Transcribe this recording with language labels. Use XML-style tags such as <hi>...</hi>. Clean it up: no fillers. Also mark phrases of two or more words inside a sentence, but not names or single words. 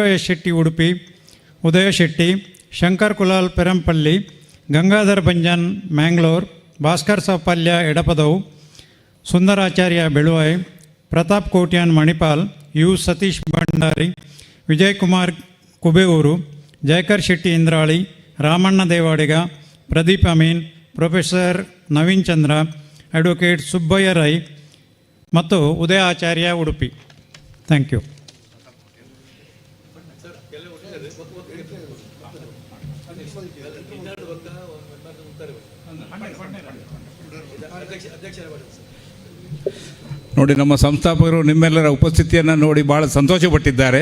<kn>ಎಸ್ ಶೆಟ್ಟಿ ಉಡುಪಿ, ಉದಯ ಶೆಟ್ಟಿ, ಶಂಕರ್ ಕುಲಾಲ್ ಪೆರಂಪಲ್ಲಿ, ಗಂಗಾಧರ್ ಭಂಜನ್ ಮ್ಯಾಂಗ್ಳೂರ್, ಭಾಸ್ಕರ್ ಸಪಲ್ಯ ಎಡಪದವು, ಸುಂದರಾಚಾರ್ಯ ಬೆಳುವಾಯ್, ಪ್ರತಾಪ್ ಕೋಟ್ಯಾನ್ ಮಣಿಪಾಲ್, ಯು ಸತೀಶ್ ಭಂಡಾರಿ, ವಿಜಯ್ ಕುಮಾರ್ ಕುಬೇಯೂರು, ಜಯಕರ್ ಶೆಟ್ಟಿ ಇಂದ್ರಾಳಿ, ರಾಮಣ್ಣ ದೇವಾಡಿಗ, ಪ್ರದೀಪ್ ಅಮೀನ್, ಪ್ರೊಫೆಸರ್ ನವೀನ್ ಚಂದ್ರ, ಅಡ್ವೊಕೇಟ್ ಸುಬ್ಬಯ್ಯ ರೈ ಮತ್ತು ಉದಯ ಆಚಾರ್ಯ ಉಡುಪಿ.</kn> <en>thank you.</en> <kn>ನೋಡಿ, ನಮ್ಮ ಸಂಸ್ಥಾಪಕರು ನಿಮ್ಮೆಲ್ಲರ ಉಪಸ್ಥಿತಿಯನ್ನು ನೋಡಿ ಭಾಳ ಸಂತೋಷಪಟ್ಟಿದ್ದಾರೆ.</kn>